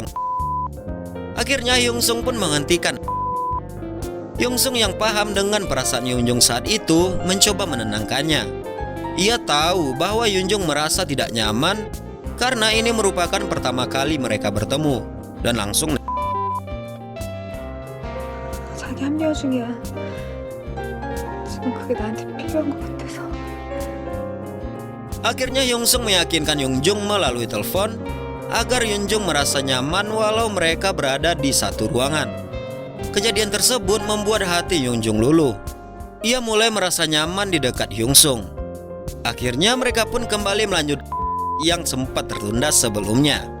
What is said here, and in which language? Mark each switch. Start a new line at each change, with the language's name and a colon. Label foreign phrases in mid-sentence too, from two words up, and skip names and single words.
Indonesian: Akhirnya Hyunsung pun menghentikan. Hyunsung yang paham dengan perasaan Yunjung saat itu mencoba menenangkannya. Ia tahu bahwa Yunjung merasa tidak nyaman karena ini merupakan pertama kali mereka bertemu dan langsung
Korean: 자기 합리화 중이야. 지금 그게 나한테 필요한 것 같아서.
Indonesian: Akhirnya Hyunsung meyakinkan Yunjung melalui telepon agar Yunjung merasa nyaman walau mereka berada di satu ruangan. Kejadian tersebut membuat hati Yunjung luluh. Ia mulai merasa nyaman di dekat Hyunsung. Akhirnya mereka pun kembali melanjutkan yang sempat tertunda sebelumnya.